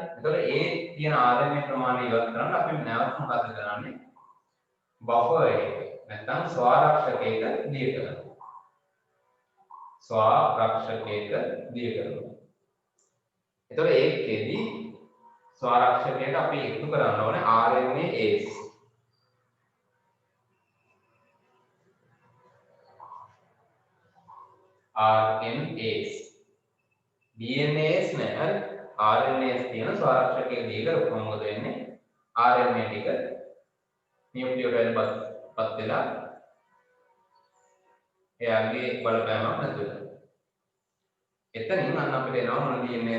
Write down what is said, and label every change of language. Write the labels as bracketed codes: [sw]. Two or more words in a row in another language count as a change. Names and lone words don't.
[si] ඒතර ඒ තියෙන RNA ප්‍රමාණය ඉවත් කරන්න අපි නැවත මොකද කරන්නේ? බෆර් එක නැත්නම් ස්වාරක්ෂකයක දිය කරනවා. ස්වාරක්ෂකයක දිය කරනවා. ඒතර ඒකෙදි ස්වාරක්ෂකයට අපි එකතු කරන්න ඕනේ RNAs. RNAs. DNAs නෑ RNAs තියෙන ස්වාරක්ෂකයේ දී කරපුවම මොකද වෙන්නේ? RNA ටික නියුක්ලියෝටයිඩ් පත් වෙලා එයාගේ බලපෑමක් නැතුව යනවා. එතනින් අන්න අපිට එනවා මොන DNAද?